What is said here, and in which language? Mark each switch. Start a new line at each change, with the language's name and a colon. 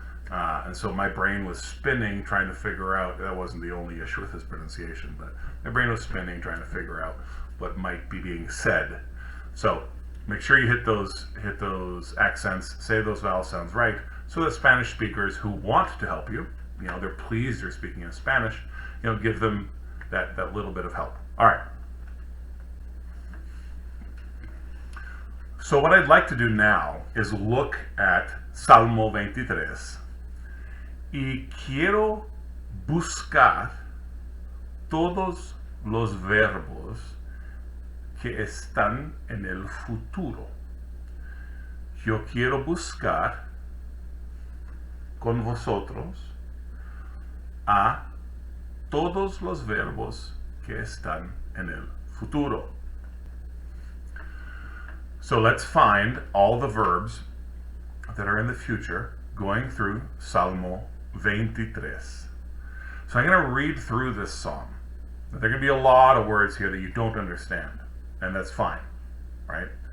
English: And so my brain was spinning trying to figure out, that wasn't the only issue with his pronunciation, but my brain was spinning trying to figure out what might be being said. So make sure you hit those accents, say those vowel sounds right, so that Spanish speakers who want to help you, they're pleased you're speaking in Spanish, give them that little bit of help. All right. So what I'd like to do now is look at
Spanish: Salmo 23 y quiero buscar todos los verbos que están en el futuro. Yo quiero buscar con vosotros a todos los verbos que están en el futuro.
English: So let's find all the verbs that are in the future going through Salmo 23. So I'm going to read through this psalm. There are going to be a lot of words here that you don't understand, and that's fine, right?